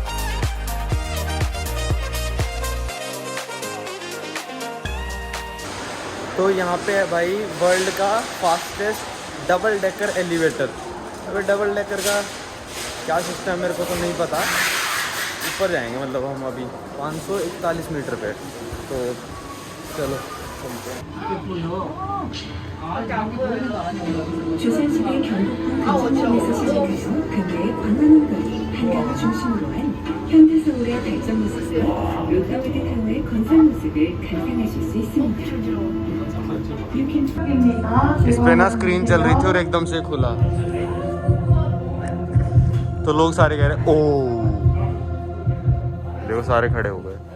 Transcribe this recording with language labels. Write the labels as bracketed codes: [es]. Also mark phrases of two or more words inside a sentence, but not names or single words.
[hi] तो यहाँ पे है भाई वर्ल्ड का [en] fastest double decker elevator. [hi] अबे [en] double decker [hi] का क्या सिस्टम मेरे को तो नहीं पता। ऊपर जाएंगे मतलब हम अभी 541 मीटर पे, तो चलो चलते हैं। [ko] 조선시대 경복궁 관전역에서 시작해서 근대의 관광거리 한강을 중심으로 한 현대서울의 발전 모습과 로타워드 타워의 건설 모습을 감상하실 수 있습니다. [hi] इस पे ना स्क्रीन चल रही थी और एकदम से खुला, तो लोग सारे कह रहे ओ, देखो सारे खड़े हो गए।